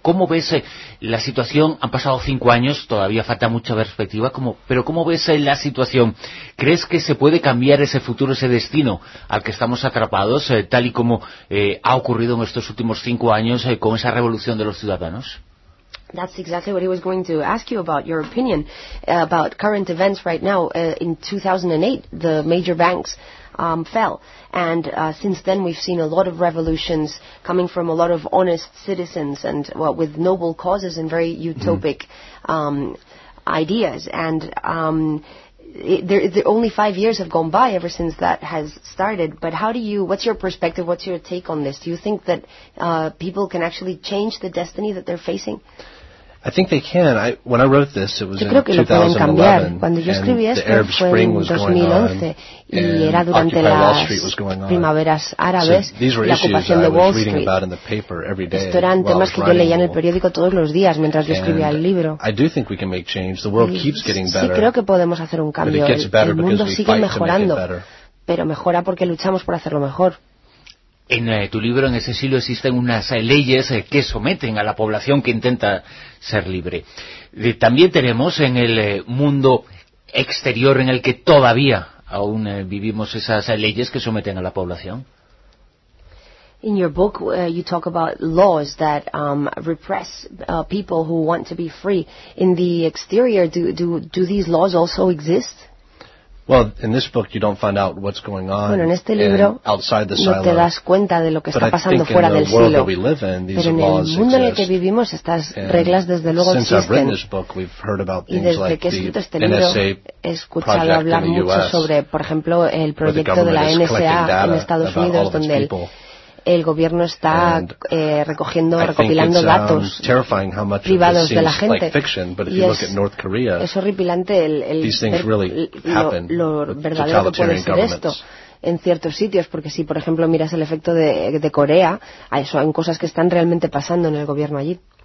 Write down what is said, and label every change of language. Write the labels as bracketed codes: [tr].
[es] ¿Cómo ves la situación? Han pasado 5 años, todavía falta mucha perspectiva, ¿cómo ves la situación? ¿Crees que se puede cambiar ese futuro, ese destino al que estamos atrapados, tal y como ha ocurrido en estos últimos 5 años con esa revolución de los ciudadanos? [en] That's exactly what he was going to ask you about, your opinion about current events right now. In 2008, the major banks fell. And since then, we've seen a lot of revolutions coming from a lot of honest citizens and with noble causes and very utopic ideas. And only 5 years have gone by ever since that has started. But what's your perspective? What's your take on this? Do you think that people can actually change the destiny that they're facing? I think they can. When I wrote this, it was in 2011, and the Arab Spring was going on, and Occupy Wall Street was going on. So these were issues that I was reading about in the paper every day while I was writing. I do think we can make change. The world keeps getting better, but it gets better because we fight to make it better. [es] Mejora porque luchamos por hacerlo mejor. En tu libro, en ese siglo, existen unas leyes que someten a la población que intenta ser libre. También tenemos en el mundo exterior, en el que todavía aún vivimos, esas leyes que someten a la población. [en] In your book, you talk about laws that repress people who want to be free. In the exterior, do these laws also exist? Well, in this book you don't find out what's going on. [es] Bueno, en este libro [en] outside the silo. [es] No te das cuenta de lo que está pasando fuera del silo. [en] But I think in the world that we live in, these laws exist. [es] Pero en el mundo en el que vivimos, estas reglas desde luego existen. [en] Since I've written this book, we've heard about things like the NSA project in the U.S. [es] He escuchado hablar mucho sobre, por ejemplo, el proyecto de la NSA en Estados Unidos, donde el gobierno está recopilando datos privados de la gente. Y es horripilante lo verdadero que puede ser esto en ciertos sitios, porque si, por ejemplo, miras el efecto de Corea, hay cosas que están realmente pasando en el gobierno allí.